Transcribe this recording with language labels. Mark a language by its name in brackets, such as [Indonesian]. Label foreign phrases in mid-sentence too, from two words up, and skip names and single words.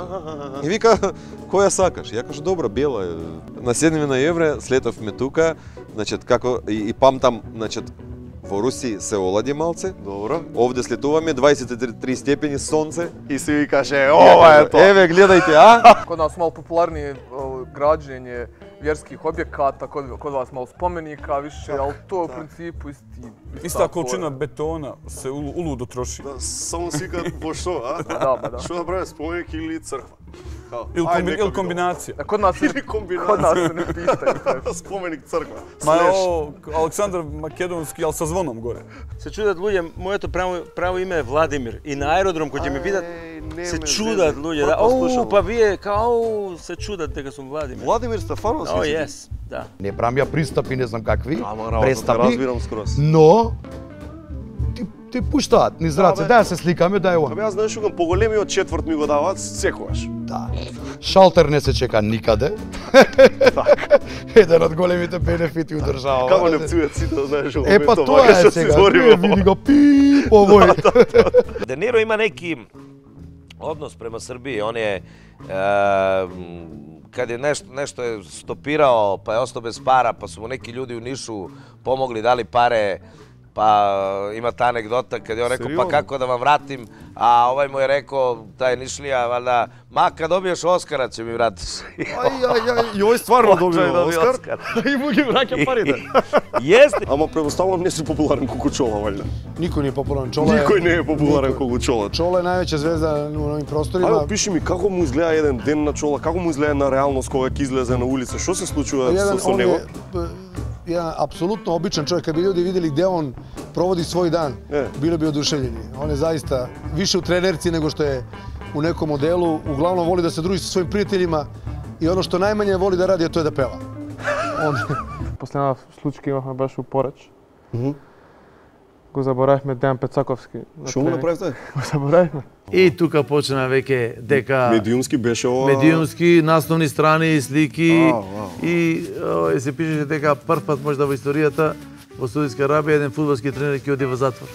[Macedonian] И вика, која сакаш? Ја кажу, добро, бела. На 7 на евре слетовме тука, значит, како и памтам, значит, во Руси се олади малце. Добро. Овде слетуваме 23 степени сонце и се ви каже, ова е тоа. Еве, гледајте, а? [Serbian] Кod nas malo popularnije građenje vjerskih objekata, kod vas malo spomenika više, ali to u principu Ista količina betona se uludo troši. [Macedonian] Да, само си викаат во што, а? Да. Што да правиме, споменик или црква? Или комбинација. [Serbian] Kod nas se ne pitaju. [Macedonian] Споменик црква. Ма е ово Александар Македонски, ал со звоном горе. Се чудат луѓе, моето право име е Владимир и на аеродром кој ќе ме видат се чудат луѓе, да. Па вие као се чудат дека сум Владимир. Владимир Стефановски. О, јес, да. Не правам ја пристапи, не знам какви. Ама пристапи, разбирам скроз. Но ти пуштаат низ раце, да се сликаме, да е ова. Абе јас знаеш кога поголемиот четврт ми го даваат секогаш. Да. Шалтер не се чека никаде. Еден од големите бенефити у држава. Како не пцујат сите, знаеш, во па тоа е сега. Види го пи, овој. [Serbian] De Niro ima neki odnos prema Srbiji, on je kad je nešto je stopirao, pa je ostao bez para, pa su mu neki ljudi u Nišu pomogli, dali pare, Pa ima ta anegdota kad je on rekao pa kako da vam vratim, a ovaj mu je rekao, taj Nišlija, valjda, ma kad dobiješ Oskara će mi vratiš. [Macedonian] И ој стварно добива Оскар. И му ги враќа парите. [Serbian] Jeste. [Macedonian] Ама предпоставувам не си популарен колку Чола, валјда. Никој не е популарен. Чола е... Никој не е популарен колку Чола. Чола е највеća звезда [Serbian] на овим просторима. [Macedonian] Ајде, пиши ми како му изгледа еден ден на Чола, како му изгледа на реалност кога ќе излезе на улица, што се случува со него? [Serbian] Jedan apsolutno običan čovjek, kad bi ljudi vidjeli gdje on provodi svoj dan, bili bi oduševljeni. On je zaista više u trenerci nego što je u nekom modelu. Uglavnom voli da se druži sa svojim prijateljima i ono što najmanje voli da radi, a to je da peva. [Macedonian] Последна случка имахме баш у Порач. Го заборавивме Дејан Пецаковски. Што му направивте? Го заборавивме. И тука почна веќе дека медиумски беше ова. Медиумски насновни страни, слики и се пишеше дека прв пат можда во историјата во Саудитска Арабија еден фудбалски тренер ќе оди во затвор.